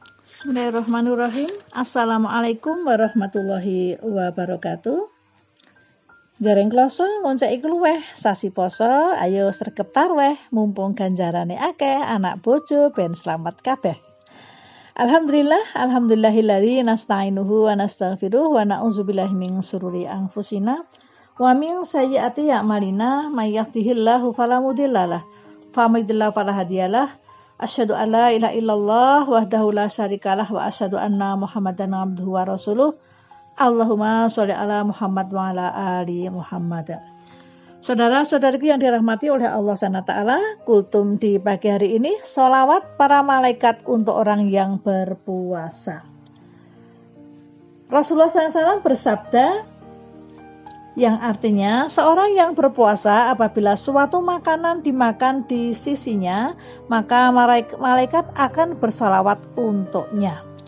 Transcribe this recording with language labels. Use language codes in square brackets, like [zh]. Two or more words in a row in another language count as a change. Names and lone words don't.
[ar] بسم الله الرحمن الرحيم. السلام عليكم ورحمة الله وبركاته. [jv] Jareng kloso ngonceki kluweh sasi poso, ayo sregep tarweh mumpung ganjarane akeh, anak bojo ben slamet kabeh. [ar] الحمد لله الذي نستعينه ونستغفره ونعوذ بالله من شرور أنفسنا ومن سيئات أعمالنا من يهده الله فلا مضل له ومن يضلل فلا هادي له. أشهد أن لا إله إلا الله وحده لا شريك له وأشهد أن محمدا عبده ورسوله. اللهم صل على محمد وعلى آل محمد. [id] Saudara-saudariku yang dirahmati oleh Allah SWT, kultum di pagi hari ini sholawat para malaikat untuk orang yang berpuasa. Rasulullah SAW bersabda, yang artinya seorang yang berpuasa apabila suatu makanan dimakan di sisinya, maka malaikat akan bersalawat untuknya.